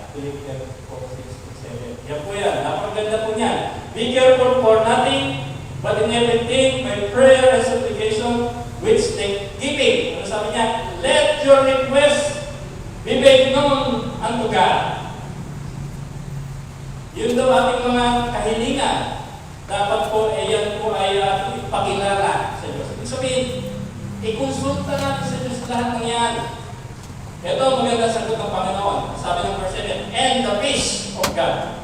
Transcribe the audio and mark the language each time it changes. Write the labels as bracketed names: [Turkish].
[Filipino] Philippians 4, 6, 7. Yan po yan, napaganda po niyan. [English] Be careful for nothing, but in everything, by prayer and supplication, which thanksgiving. [Filipino] Ano sabi niya? [English] Let your request be made known unto God. [Filipino] Yun daw ating mga kahilingan. Dapat po, yan po ay ating ipakilala sa Diyos. Ibig sabihin, ikonsulta natin sa Diyos lahat ng yan. Ito ang maganda sagot ng Panginoon. Sabi ng [English] verse 7, and the peace of God.